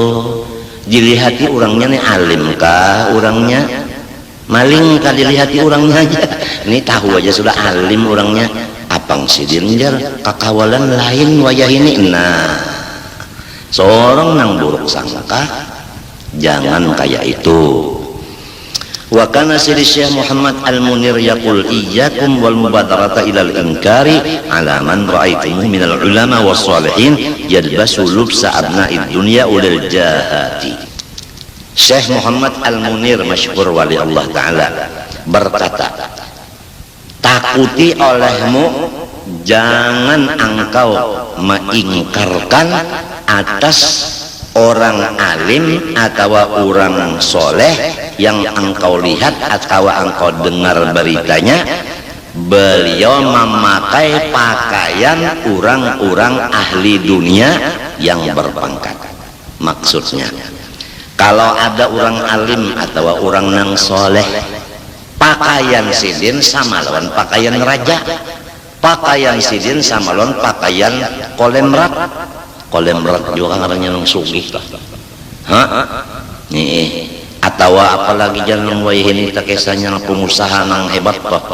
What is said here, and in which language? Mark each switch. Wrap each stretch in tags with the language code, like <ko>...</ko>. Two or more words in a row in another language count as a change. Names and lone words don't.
<bjn>Dilihati orangnya nih alim kah, orangnya maling kah, dilihati orangnya aja. Ini tahu aja sudah alim orangnya. Apang sidin jar kakawalan lain wayah ini.</bjn> <id>Nah, seorang yang buruk sangka jangan kayak itu.</id> <ar>وكان سيدي الشيخ محمد المنير يقول إياكم والمبادرة إلى الإنكار على من رأيتموه من العلماء والصالحين يلبس لبس أبناء الدنيا أولي الجاه.</ar> <id>Syekh Muhammad Al-Munir masyhur wali Allah taala berkata, takuti olehmu jangan engkau mengingkarkan atas orang alim atau orang soleh yang engkau lihat atau engkau dengar beritanya, beliau memakai pakaian orang-orang ahli dunia yang berpangkat.</id> <bjn>Maksudnya, kalau ada orang alim atau orang nang soleh, pakaian sidin sama lawan pakaian raja, pakaian sidin sama lawan pakaian kolemrat. Kolemrat juga kan adanya nang sugih, nih. Atau apalagi jangan wayah ini tak kisahnya pengusaha nang hebat pak.</bjn>